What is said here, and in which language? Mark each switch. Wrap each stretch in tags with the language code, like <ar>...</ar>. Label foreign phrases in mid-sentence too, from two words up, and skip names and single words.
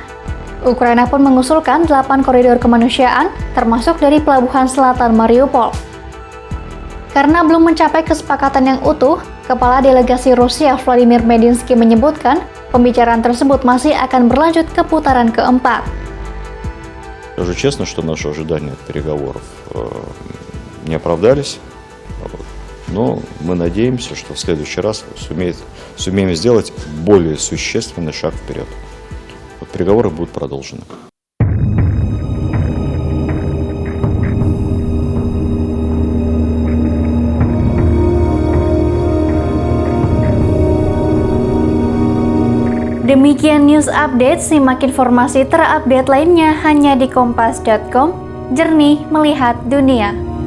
<id>Ukraina pun mengusulkan 8 koridor kemanusiaan, termasuk dari pelabuhan selatan Mariupol. Karena belum mencapai kesepakatan yang utuh, Kepala Delegasi Rusia Vladimir Medinsky menyebutkan pembicaraan tersebut masih akan berlanjut ke putaran keempat.</id> <ru>Скажу честно, что наши ожидания от переговоров не оправдались. Но мы надеемся, что в следующий раз сумеем сделать более существенный шаг вперед. Вот переговоры будут продолжены.</ru> <id>Demikian news update, simak informasi terupdate lainnya hanya di kompas.com, jernih melihat dunia.</id>